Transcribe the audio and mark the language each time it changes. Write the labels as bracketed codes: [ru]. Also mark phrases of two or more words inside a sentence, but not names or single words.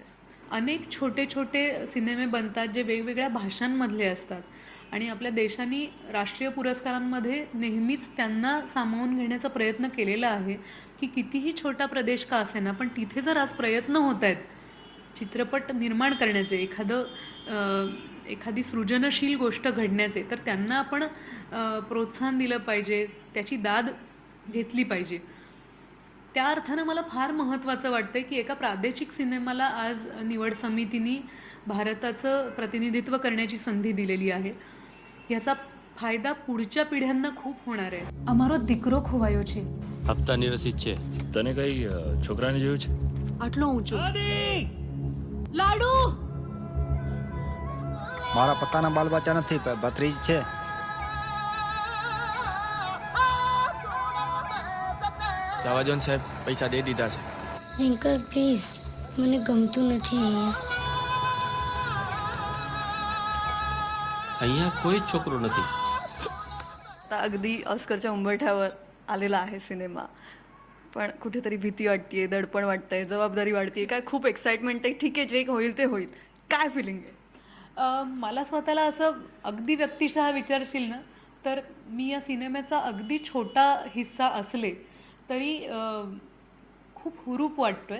[mr] अनेक छोटे छोटे सिनेमे बनतात जे वेगवेगळ्या भाषांमधले असतात आणि आपल्या देशाने राष्ट्रीय पुरस्कारांमध्ये नेहमीच त्यांना सामावून घेण्याचा प्रयत्न केलेला आहे की कितीही छोटा प्रदेश का असेना, पण तिथे जर आज प्रयत्न होत आहेत चित्रपट निर्माण करण्याचे, एखादी सृजनशील गोष्ट घडण्याचे, तर त्यांना आपण प्रोत्साहन दिलं पाहिजे, त्याची दाद घेतली पाहिजे. त्या अर्थानं मला फार महत्त्वाचं वाटतं की एका प्रादेशिक सिनेमाला आज निवड समितीने भारताचं प्रतिनिधित्व करण्याची संधी दिलेली आहे. ह्याचा फायदा पुढच्या पिढ्यांना खूप होणार आहे. [gu] અમારો દીકરો ખોવાયો છે. હપ્તાની રસીદ છે. તને કઈ છોકરાને જોયું છે? આટલો ઊંચો. લાડુ મારા પત્તાના બાલ બચ્ચા નથી ભત્રીજ છે. જવા દો ને સાહેબ, પૈસા દે દીધા છે. અંકલ પ્લીઝ મને ગમતું નથી અહીંયા. અહીંયા કોઈ જ છોકરો નથી. [mr] आता अगदी ऑस्करच्या उंबरठ्यावर आलेला आहे सिनेमा, पण कुठेतरी भीती वाटतेय, दडपण वाटतंय, जबाबदारी वाढतेय, काय खूप एक्साइटमेंट आहे, ठीक आहे जे होईल ते होईल, काय फिलिंग आहे? मला स्वतःला असं अगदी व्यक्तिशः विचारशील ना, तर मी या सिनेमाचा अगदी छोटा हिस्सा असले तरी खूप हुरूप वाटतोय.